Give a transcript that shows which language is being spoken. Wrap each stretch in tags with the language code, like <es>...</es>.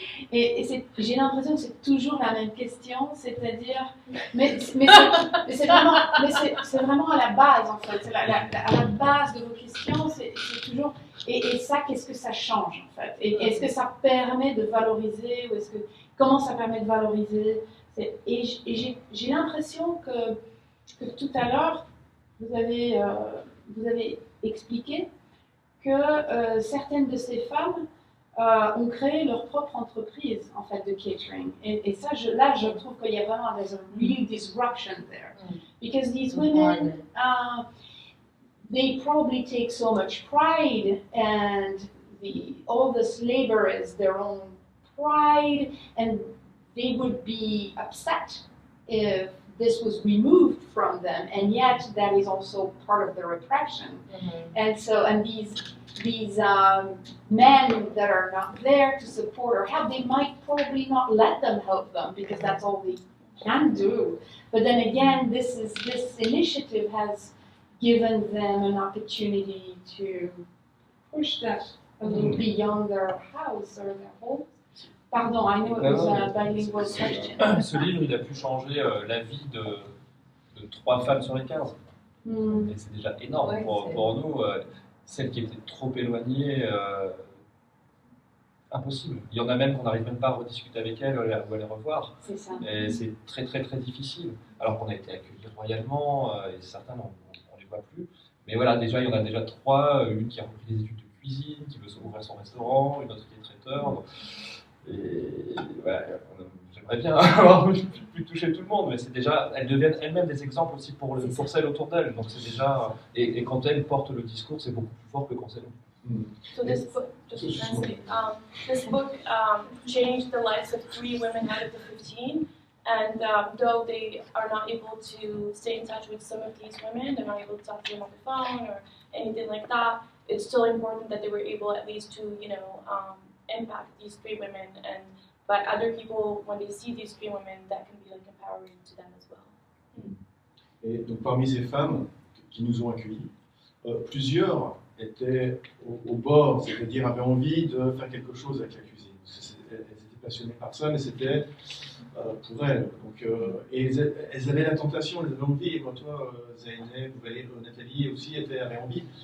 <fr>Et j'ai l'impression que c'est toujours la même question, c'est-à-dire, mais c'est vraiment à la base en fait, à la base de vos questions, c'est toujours, et ça, qu'est-ce que ça change en fait, et est-ce que ça permet de valoriser, ou comment ça permet de valoriser, et j'ai l'impression que tout à l'heure, vous avez expliqué que certaines de ces femmes ont créé leur propre entreprise en fait de catering. Et ça, là, je trouve qu'il y a vraiment</fr> <en>there's a real disruption there, because these women, they probably take so much pride, and all this labor is their own pride, and they would be upset if this was removed from them, and yet that is also part of their oppression. And these men that are not there to support or help, they might probably not let them help them because that's all they can do. But then again, this initiative has given them an opportunity to push that a little beyond their house or their home. Pardon, I know it was a bilingual question.</en> <fr>Ce livre, il a pu changer la vie de 3 femmes sur les 15. Et c'est déjà énorme pour nous. Celles qui étaient trop éloignées, impossible. Il y en a même qu'on n'arrive même pas à rediscuter avec elles ou à les revoir. C'est ça. Et c'est très très très difficile. Alors qu'on a été accueillis royalement, et certains on ne les voit plus. Mais voilà, déjà il y en a déjà 3, une qui a repris des études de cuisine, qui veut ouvrir son restaurant, une autre qui est traiteur. Et ouais, j'aimerais bien avoir pu toucher tout le monde, mais c'est déjà, elles deviennent elles-mêmes des exemples aussi pour celles autour d'elles. Donc c'est déjà, et quand elles portent le discours, c'est beaucoup plus fort que quand c'est nous.</fr> <en>So this book, just to translate, this book changed the lives of 3 women out of the 15. And though they are not able to stay in touch with some of these women, they're not able to talk to them on the phone or anything like that, it's still important that they were able at least to, impact these 3 women. But other people, when they see these 3 women, that can be like empowering to them as well.</en> <fr>Et donc parmi ces femmes qui nous ont accueillis, plusieurs étaient au bord, c'est-à-dire avaient envie de faire quelque chose avec la cuisine. Elles étaient passionnées par ça, mais c'était pour elles. Donc, et elles avaient la tentation, elles avaient envie, et moi, toi, Zainab, Nathalie aussi avaient envie.</fr>